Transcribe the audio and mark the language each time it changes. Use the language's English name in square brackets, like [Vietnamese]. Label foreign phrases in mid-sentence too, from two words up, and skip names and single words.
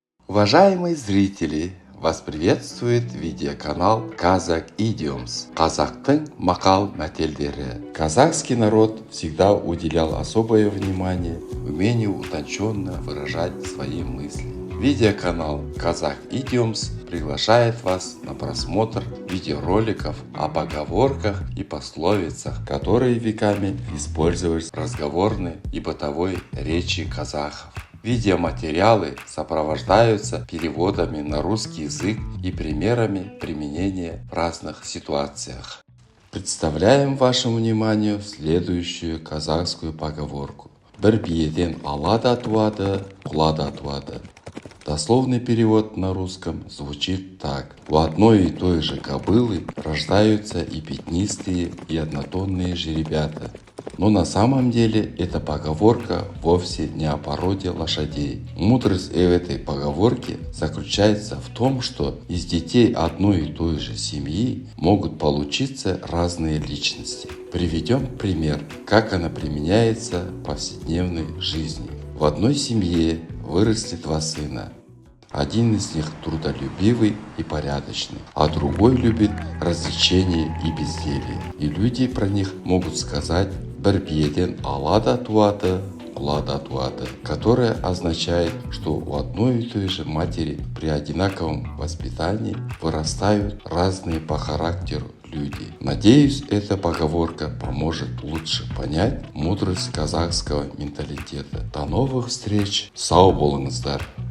[Russian] Уважаемые зрители, вас приветствует видеоканал Kazakh Idioms. [Kazakh] Казахтың мақал мәтелдері. [Russian] Казахский народ всегда уделял особое внимание умению утонченно выражать свои мысли. Видеоканал Kazakh Idioms приглашает вас на просмотр видеороликов о поговорках и пословицах, которые веками использовались в разговорной и бытовой речи казахов. Видеоматериалы сопровождаются переводами на русский язык и примерами применения в разных ситуациях. Представляем вашему вниманию следующую казахскую поговорку. [Kazakh] Бір биеден ала да туады, құла да туады. [Russian] Дословный перевод на русском звучит так. У одной и той же кобылы рождаются и пятнистые, и однотонные жеребята. Но на самом деле эта поговорка вовсе не о породе лошадей. Мудрость этой поговорки заключается в том, что из детей одной и той же семьи могут получиться разные личности. Приведем пример, как она применяется в повседневной жизни. В одной семье выросли два сына. Один из них трудолюбивый и порядочный, а другой любит развлечения и безделье. И люди про них могут сказать [Kazakh] «бір биеден ала да туады, құла да туады», [Russian] которое означает, что у одной и той же матери при одинаковом воспитании вырастают разные по характеру люди. Надеюсь, эта поговорка поможет лучше понять мудрость казахского менталитета. До новых встреч! [Kazakh] Сау болыңыздар!